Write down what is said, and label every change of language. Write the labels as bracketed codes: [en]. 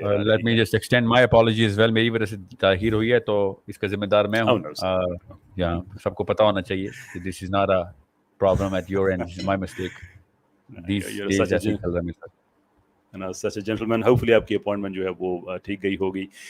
[en] Let me just extend my apology as well. [ur] میری وجہ سے تاخیر ہوئی ہے تو اس کا ذمہ دار میں ہوں. سب کو پتا ہونا چاہیے کہ [en] this is not a problem at your end. My mistake. These days [ur] ایسے چل رہا ہے میرے ساتھ. [en] Such a gentleman. [ur] Hopefully آپ کی اپوائنٹمنٹ جو ہے وہ ٹھیک گئی ہوگی.